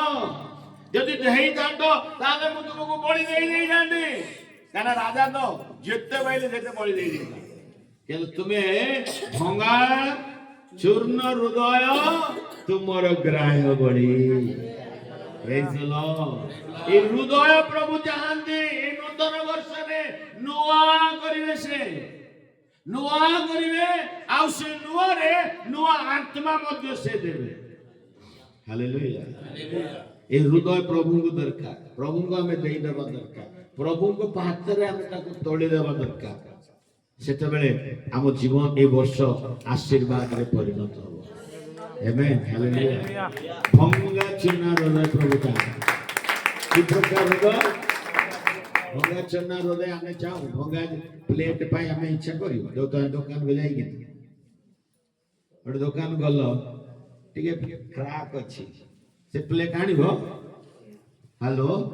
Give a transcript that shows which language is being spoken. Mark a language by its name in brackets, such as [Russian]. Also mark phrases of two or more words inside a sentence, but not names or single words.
[Odia] ଯଦି ହେଇଥାନ୍ତ ତାହେଲେ ମୁଁ ତୁମକୁ ବଳି ଦେଇଥାନ୍ତି, କାରଣ ରାଜା ତ ଯେତେ ପାଇଲେ ସେତେ ବଳି ଦେଇଥାନ୍ତି। କିନ୍ତୁ ତୁମେ ଭଙ୍ଗା ଚୂର୍ଣ୍ଣ ହୃଦୟ ତୁମର ଗ୍ରାହ୍ୟ ବଳି। [English] Praise the Lord. [Odia] ଏଇ ହୃଦୟ ପ୍ରଭୁ ଚାହାନ୍ତି ଏଇ ନୂତନ ବର୍ଷରେ ନୂଆ କରିବେ ସେ ନୂଆ କରିବେ ଆଉ ସେ ନୂଆରେ ନୂଆ ଆତ୍ମା ମଧ୍ୟ ସେ ଦେବେ ହାଲେଲୁୟା এই ହୃଦୟ ପ୍ରଭୁଙ୍କୁ ଦରକାର ପ୍ରଭୁଙ୍କୁ ଆମେ ଦେଇଦେବା ଦରକାର ପ୍ରଭୁଙ୍କ ପାଖରେ ଆମେ ତାକୁ ତୋଳିଦେବା ଦରକାର ସେତେବେଳେ ଆମ ଜୀବନ ଏ ବର୍ଷ ଆଶୀର୍ବାଦରେ ପରିଣତ ହେବ ଆମେନ୍ ହାଲେଲୁୟା ଭଙ୍ଗା ଚୂନା ହୃଦୟ ପ୍ରଭୁ ଚାହାନ୍ତି କି ପ୍ରକାର ହୃଦୟ ଭଙ୍ଗା ଚୂନା ହୃଦୟ ଆମେ ଚାହୁଁ ଭଙ୍ଗା ପ୍ଲେଟ ପାଇଁ ଆମେ ଇଚ୍ଛା କରିବୁ ଯୋଉ ଦୋକାନକୁ ଯାଇକି ଗୋଟେ ଦୋକାନ ଗଲ ଟିକେ କ୍ରାକ୍ ଅଛି ସେ ପ୍ଲେଟ ଆଣିବ ହ୍ୟାଲୋ